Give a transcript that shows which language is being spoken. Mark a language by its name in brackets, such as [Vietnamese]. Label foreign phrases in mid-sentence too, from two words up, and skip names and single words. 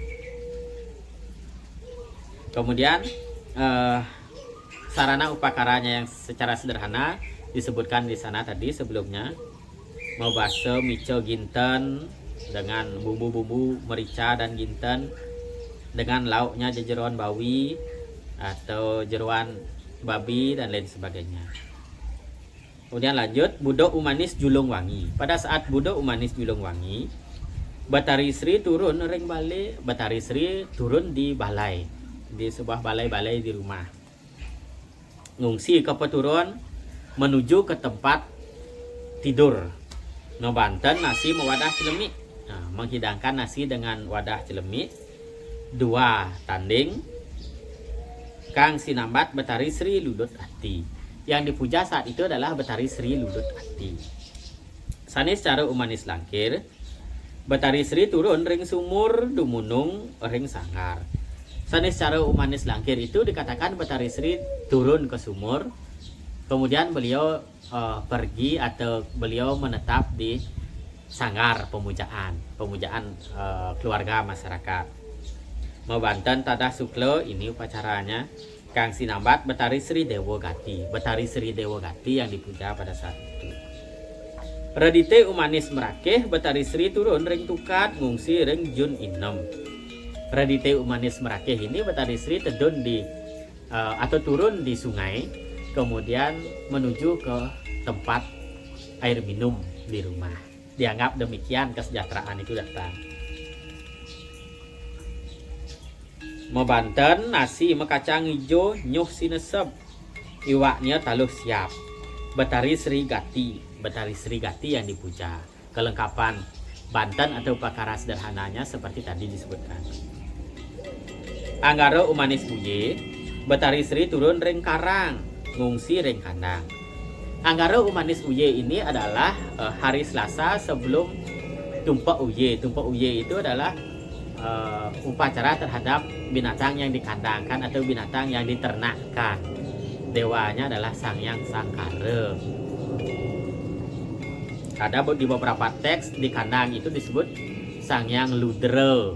[Indonesian] Kemudian sarana upakaranya yang secara sederhana disebutkan di sana tadi sebelumnya. [Balinese] Mabaso mico ginten [Indonesian] dengan bumbu-bumbu merica dan ginten, dengan lauknya jejeruan bawi atau jeruan babi dan lain sebagainya. Kemudian lanjut Budok Umanis Julung Wangi. Pada saat Budok Umanis Julung Wangi, Betari Sri turun [Balinese] ring balai. [Indonesian] Betari Sri turun di balai, di sebuah balai-balai di rumah. Ngungsi ke peturun menuju ke tempat tidur. [Balinese] Nobanten nasi mewadah celemik. [Indonesian] Menghidangkan nasi dengan wadah celemik. [Balinese] 2 tanding kang sinambat Betari Sri Ludut Ati. [Indonesian] Yang dipuja saat itu adalah Betari Sri Ludut Ati. [Balinese] Sanis cara umanis langkir, Betari Sri turun ring sumur dumunung ring sanggar. [Indonesian] Sanis cara umanis langkir itu dikatakan Betari Sri turun ke sumur, kemudian beliau pergi atau beliau menetap di sanggar pemujaan keluarga masyarakat. [Balinese] Mabanten Tadah Suklo, [Indonesian] ini upacaranya [Balinese] kang sinambat Betari Sri Dewa Gati. [Indonesian] Betari Sri Dewa Gati yang dipuja pada saat itu. [Balinese] Redite umanis merakeh Betari Sri turun ring tukat ngungsi ring jun inem. [Indonesian] Redite umanis merakeh ini Betari Sri tedun di atau turun di sungai, kemudian menuju ke tempat air minum di rumah. Dianggap demikian kesejahteraan itu datang. [Balinese] Mabanten nasi mekacang hijau nyuh sinesep, iwaknya taluh siap. [Indonesian] Betari Sri Gati. Betari Sri Gati yang dipuja. Kelengkapan Banten atau upakara sederhananya seperti tadi disebutkan. [Balinese] Anggara umanis buye, Betari Sri turun ring karang, ngungsi ring kandang. [Indonesian] Anggara umanis uye ini adalah hari Selasa sebelum Tumpak Uye. Tumpak Uye itu adalah upacara terhadap binatang yang dikandangkan atau binatang yang diternakkan. Dewanya adalah Sang Hyang Sangkara. Ada di beberapa teks di kandang itu disebut Sang Hyang Ludra.